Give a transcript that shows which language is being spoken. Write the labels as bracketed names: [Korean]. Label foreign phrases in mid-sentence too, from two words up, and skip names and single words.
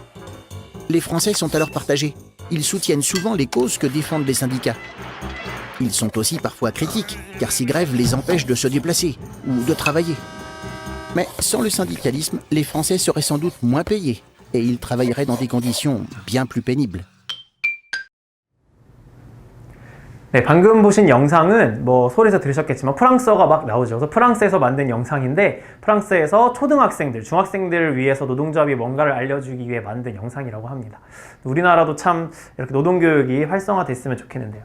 [French] Les Français sont alors partagés. Ils soutiennent souvent les causes que défendent les syndicats. Ils sont aussi parfois critiques, car ces grèves les empêchent de se déplacer ou de travailler. Mais sans le syndicalisme, les Français seraient sans doute moins payés et ils travailleraient dans des conditions bien plus pénibles. [Korean] 네, 방금 보신 영상은 뭐 소리에서 들으셨겠지만 프랑스어가 막 나오죠. 그래서 프랑스에서 만든 영상인데 프랑스에서 초등학생들, 중학생들을 위해서 노동조합이 뭔가를 알려주기 위해 만든 영상이라고 합니다. 우리나라도 참 이렇게 노동교육이 활성화됐으면 좋겠는데요.